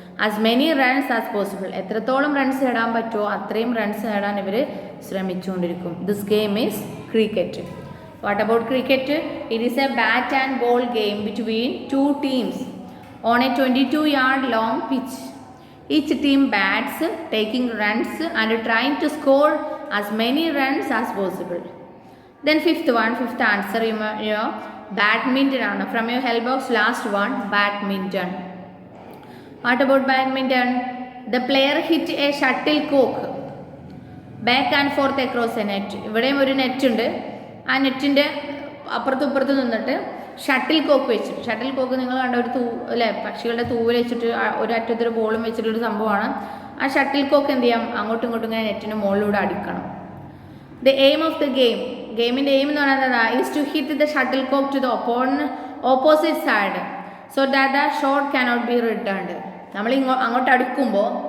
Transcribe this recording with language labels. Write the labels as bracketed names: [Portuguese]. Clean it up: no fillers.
[English] As many runs as possible. [Malayalam] എത്രത്തോളം runs നേടാൻ പറ്റുമോ അത്രയും റൺസ് നേടാൻ ഇവർ ശ്രമിച്ചുകൊണ്ടിരിക്കും. [English] This game is cricket. What about cricket? It is a bat and ball game between two teams on a 22 yard long pitch. Each team bats, taking runs and trying to score as many runs as possible. Then fifth answer, badminton ആണ്. From your help box, last one, badminton. What about badminton? The player hit a shuttlecock back and forth across a net. [Malayalam] ഇവിടെയും ഒരു net ഉണ്ട്. ആ നെറ്റിൻ്റെ അപ്പുറത്തും ഇപ്പുറത്തും നിന്നിട്ട് shuttle cock വെച്ചിട്ട്, ഷട്ടിൽ കോക്ക് നിങ്ങൾ കണ്ട ഒരു അല്ലേ, പക്ഷികളുടെ തൂവൽ വെച്ചിട്ട് ഒരു അറ്റത്തൊരു ബോളും വെച്ചിട്ടൊരു സംഭവമാണ്. ആ ഷട്ടിൽ കോക്ക് എന്ത് ചെയ്യാം? അങ്ങോട്ടും ഇങ്ങോട്ടും ഇങ്ങനെ നെറ്റിന് മുകളിലൂടെ അടിക്കണം. [English] the aim of the [Malayalam] ഗെയിമിൻ്റെ എയിം എന്ന് പറയുന്നത് [English] Is to hit the shuttlecock to the opposite side so that the shot cannot be returned. [Malayalam] നമ്മൾ അങ്ങോട്ട് അടുക്കുമ്പോൾ